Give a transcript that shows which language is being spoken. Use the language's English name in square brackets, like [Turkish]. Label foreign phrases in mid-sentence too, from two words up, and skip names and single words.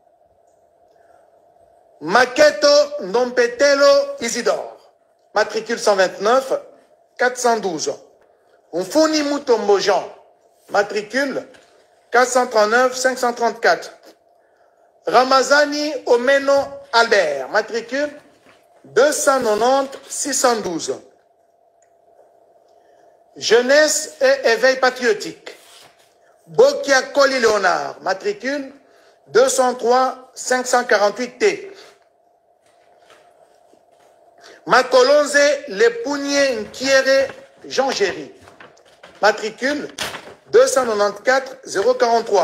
[French] Maketo Ndompetelo Isidore, matricule 129 412. Mfuni Mutombo Jean, matricule 439 534. Ramazani Omeno Albert, matricule 290 612. Jeunesse et éveil patriotique. Bokia Koli Léonard, matricule 203 548T. Makolonze Lepounier Nkiere Jean Géry, matricule 294 043.